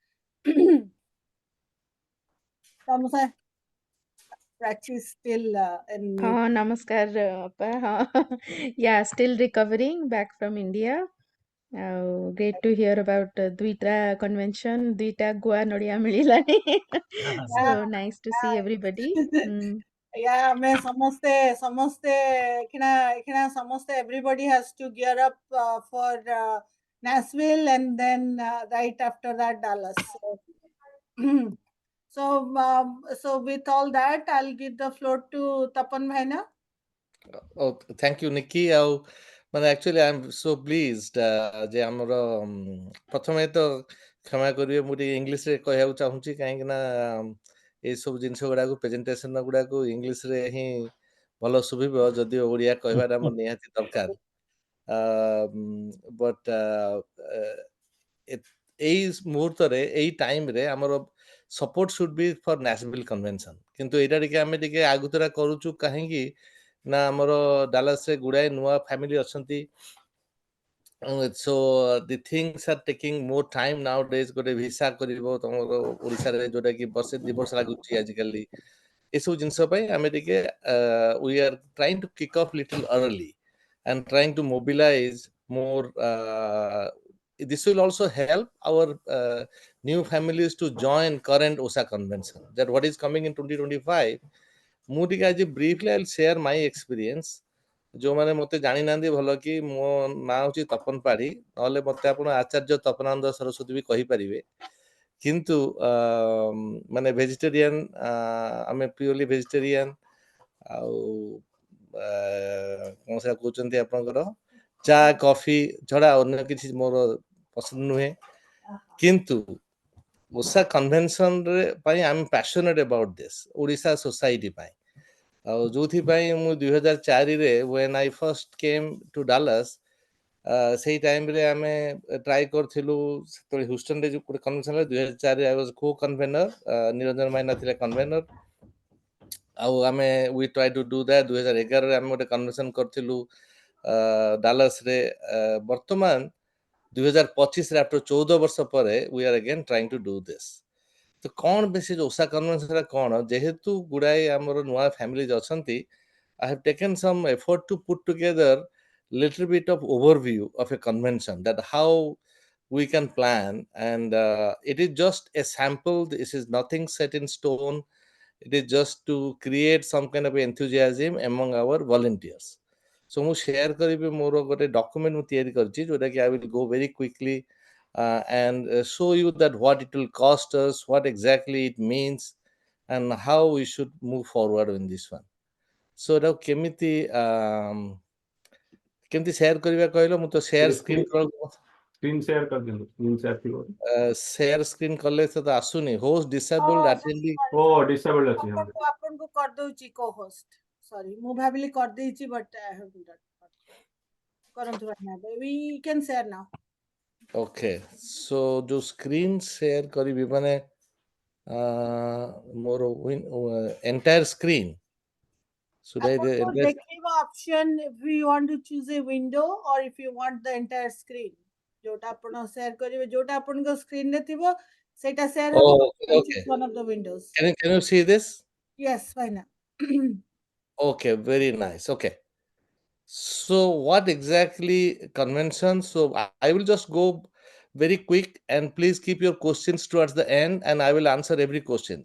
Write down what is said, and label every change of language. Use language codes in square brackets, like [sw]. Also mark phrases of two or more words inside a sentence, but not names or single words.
[en] Prachi is still in mute. Namaskar, Appa. Yeah, still recovering back from India. Great to hear about Dvita convention, Dvita Goa Nodia Mililani. So nice to see everybody. Yeah, [hi] मैं समझते [en] everybody has to gear up for Nashville, and then right after that Dallas. So with all that, I'll give the floor to Tapan Bhaina. Oh, thank you, Nikki. Actually, I'm so pleased [or] ଯେ ଆମର ପ୍ରଥମେ ତ କ୍ଷମା କରିବେ, ମୁଁ ଟିକେ ଇଂଲିଶରେ କହିବାକୁ ଚାହୁଁଛି, କାହିଁକି ନା ଏଇସବୁ ଜିନିଷ ଗୁଡ଼ାକୁ ପ୍ରେଜେଣ୍ଟେସନ ଗୁଡ଼ାକୁ ଇଂଲିଶରେ ହିଁ ଭଲ ଶୁଭିବ, ଯଦିଓ ଓଡ଼ିଆ କହିବାଟା ଆମର ନିହାତି ଦରକାର। ବଟ୍ ଏଇ ମୁହୂର୍ତ୍ତରେ ଏଇ ଟାଇମରେ ଆମର [en] support should be for national convention, [or] କିନ୍ତୁ ଏଇଟା ଟିକେ ଆମେ ଟିକେ ଆଗୁତୁରା କରୁଛୁ କାହିଁକି ନା ଆମର ଡାଲାସରେ ଗୁଡ଼ାଏ ନୂଆ ଫ୍ୟାମିଲି ଅଛନ୍ତି। [en] So the things are taking more time nowadays. [or] ଗୋଟେ ଭିସା କରିବ ତମର ଓଡ଼ିଶାରେ, ଯୋଉଟା କି ବର୍ଷେ 2 ବର୍ଷ ଲାଗୁଛି ଆଜିକାଲି। ଏସବୁ ଜିନିଷ ପାଇଁ ଆମେ ଟିକେ [en] we are trying to kick off little early and trying to mobilize more. This will also help our new families to join current OSA convention, that what is coming in 2025. [or] ମୁଁ ଟିକେ ଆଜି [en] briefly I'll share my experience. [or] ଯୋଉମାନେ ମୋତେ ଜାଣିନାହାନ୍ତି ଭଲ କି, ମୋ ନାଁ ହେଉଛି ତପନ ପାଢ଼ୀ, ନହେଲେ ମୋତେ ଆପଣ ଆଚାର୍ଯ୍ୟ ତପନାନନ୍ଦ ସରସ୍ୱତୀ ବି କହିପାରିବେ। କିନ୍ତୁ ମାନେ ଭେଜିଟେରିଆନ, ଆମେ [en] purely vegetarian, [or] ଆଉ କ'ଣ ସେଟା କହୁଛନ୍ତି ଆପଣଙ୍କର ଚା କଫି ଛଡ଼ା ଅନ୍ୟ କିଛି ମୋର ପସନ୍ଦ ନୁହେଁ। କିନ୍ତୁ ଓସା କନଭେନସନରେ ପାଇଁ [en] I am passionate about this, [or] ଓଡ଼ିଶା ସୋସାଇଟି ପାଇଁ। ଆଉ ଯୋଉଥିପାଇଁ ମୁଁ [en] 2004ରେ when I first came to Dallas, [or] ସେଇ ଟାଇମରେ ଆମେ ଟ୍ରାଏ କରିଥିଲୁ, ସେତେବେଳେ ହ୍ୟୁଷ୍ଟନରେ ଯୋଉ ଗୋଟେ କନଭେନସନ ହେଲା 2004ରେ [en] I was co-convener, [or] ନିରଞ୍ଜନ ମାଇନା ଥିଲେ କନଭେନର। ଆଉ ଆମେ [en] we try to do that। [or] 2011ରେ ଆମେ ଗୋଟେ କନଭେନସନ କରିଥିଲୁ ଡାଲାସରେ। [en] ବର୍ତ୍ତମାନ 2025 after 14 [or] ବର୍ଷ ପରେ [en] we are again trying to do this. [or] ତ କ'ଣ ବେଶୀ ଓସା କନଭେନ୍ସନଟା କ'ଣ, ଯେହେତୁ ଗୁଡ଼ାଏ ଆମର ନୂଆ ଫ୍ୟାମିଲିଜ୍ ଅଛନ୍ତି, [en] I have taken some effort to put together little bit of overview of a convention, that how we can plan, and it is just a sample. This is nothing set in stone. It is just to create some kind of enthusiasm among our volunteers. So [or] ମୁଁ share କରିବି ମୋର ଗୋଟେ document ମୁଁ ତିଆରି କରିଛି, ଯୋଉଟା କି [en] I will go very quickly and show you that what it will cost us, what exactly it means, and how we should move forward in this one. [or] So ଏଟାକୁ କେମିତି କେମିତି share କରିବା କହିଲ? ମୁଁ ତ [en] share screen screen share [or] କରିଦିଅନ୍ତୁ, [en] screen share [or] ଥିବ। [en] share screen [or] କଲେ ତ ଆସୁନି, [en] host disabled attending। [or] disabled ଅଛି। ଆପଣଙ୍କୁ କରିଦଉଛି [en] co-host, sorry [or] ମୁଁ ଭାବିଲି କରିଦେଇଛି, [en] but I haven't done। [or] କରନ୍ତୁ ଭାଇନା, [en] we can share now। Okay, so जो screen share [or] କରିବି ମାନେ ମୋର [en] entire screen, should I ଦେଖେଇବା option if you want to choose a window or if you want the entire screen, [or] ଯୋଉଟା ଆପଣ share କରିବେ, ଯୋଉଟା ଆପଣଙ୍କ screen ରେ ଥିବ ସେଇଟା share ହେବ। [en] Okay. One of the windows। Can you see this? Yes, ଭାଇନା। Okay, very nice. Okay, so what exactly convention? So I will just go very quick, and please keep your questions towards the end, and I will answer every question.